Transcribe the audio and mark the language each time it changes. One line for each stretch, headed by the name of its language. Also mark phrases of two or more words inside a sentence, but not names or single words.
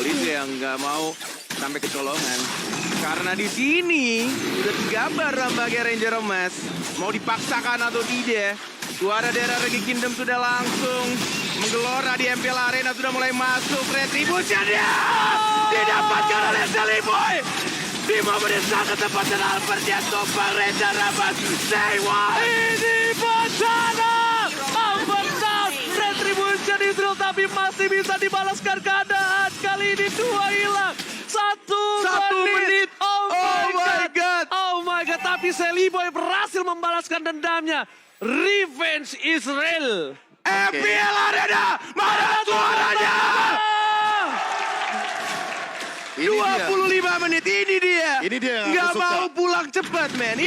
Indonesian: Itu yang nggak mau sampai kecolongan. Karena di sini udah digambar sebagai Ranger Emas. Mau dipaksakan atau tidak. Suara daerah Regi Kingdom sudah langsung menggelora di MPL Arena. Sudah mulai masuk. Retribution dia didapatkan oleh Sally Boy. Di momen yang sangat tepat dan Albert yang tumpang Ranger Emas.
English: Say what?
Indonesian: ini bencana! Albert down! Retribution Israel tapi masih bisa dibalaskan keadaan. Kali ini 2 hilang. Satu menit.
English: Oh my God. Oh my God.
Indonesian: Tapi Sally Boy berhasil membalaskan dendamnya. Revenge Israel. MPL Arena, mana suaranya? Ini dia. 25 menit, ini dia. Ini dia yang Nggak aku suka. mau pulang cepat, men. Ini